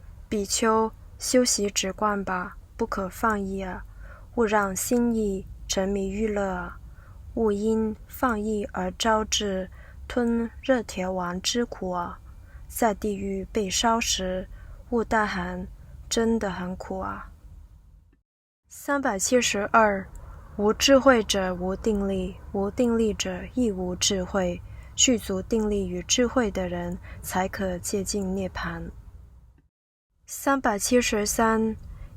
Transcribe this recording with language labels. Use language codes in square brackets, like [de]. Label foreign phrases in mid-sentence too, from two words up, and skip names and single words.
[zh] 比丘修習止觀吧，不可放逸啊！勿讓心意沉迷欲樂啊！勿因放逸而招致吞熱鐵丸之苦啊！在地獄被燒時，勿大喊，真的很苦啊！372. 无智慧者无定力，无定力者亦无智慧。具足定力与智慧的人，才可接近涅槃。373.